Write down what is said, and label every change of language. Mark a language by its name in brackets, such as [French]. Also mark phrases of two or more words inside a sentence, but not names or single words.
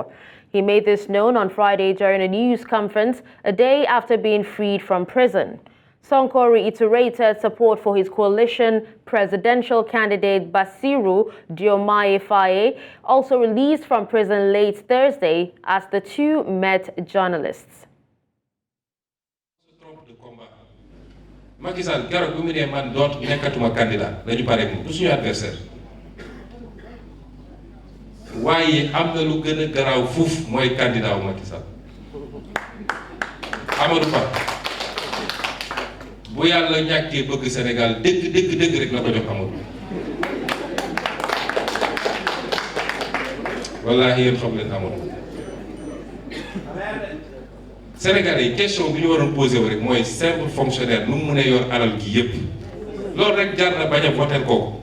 [English] He made this known on Friday during a news conference, a day after being freed from prison. Sonko reiterated support for his coalition presidential candidate Bassirou Diomaye Faye, also released from prison late Thursday, as the two met journalists. [Wolof] Macky Sall keroog bi mu ne man doot nekkatuma candidat dañu pare moom du suñu adversaire waaye am na lu gën a garaaw fuuf mooy candidat wu Macky Sall Amadou Ba bu yàlla ñàkkee bëgg Sénégal dëgg rek la ko jox Amadou wallaahi yéen xam leen Amadou Sénégalais question bi ñu waroon posé rek mooy [French] simple fonctionnaire [Wolof] nu mu mën a yor alal gi yépp loolu rek jar na bañ a voter kooku.